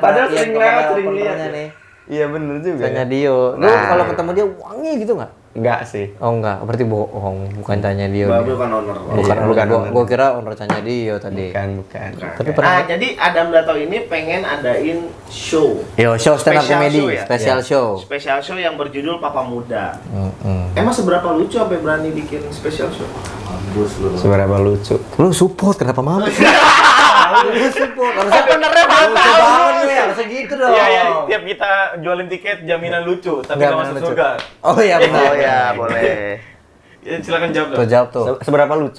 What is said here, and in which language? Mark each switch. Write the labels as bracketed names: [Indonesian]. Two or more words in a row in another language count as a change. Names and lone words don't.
[Indonesian] Padahal perhatian sering lewat, kepada sering lihat. openernya nih. Iya bener juga. Cahyo ya. Dio. Lu Nah. kalau ketemu dia wangi gitu nggak? Enggak sih. Oh enggak, berarti bohong. Bukan Cahyo Dio. Babu kan owner. Bukan, Iya, bukan owner. gua kira owner Cahyo Dio tadi. Bukan. Tapi pernah. Nah, jadi Adam Datau ini pengen adain show. [English] Yo, show stand up Special comedy, [Indonesian] show ya? [English] special show. Special show [Indonesian] yang berjudul Papa Muda. Mm-mm. Emang seberapa lucu sampai berani bikin special show? Mampus lu. Seberapa lucu. Lu support kenapa mampus? lucu pun. Harusnya benernya lucu tahu. banget gue, harusnya gitu dong. Iya, iya. Tiap kita jualin tiket jaminan lucu, tapi nggak masuk lucu. surga. Oh iya benar. Oh ya, boleh. Ya, silakan jawab. Tuh jawab tuh. Seberapa lucu?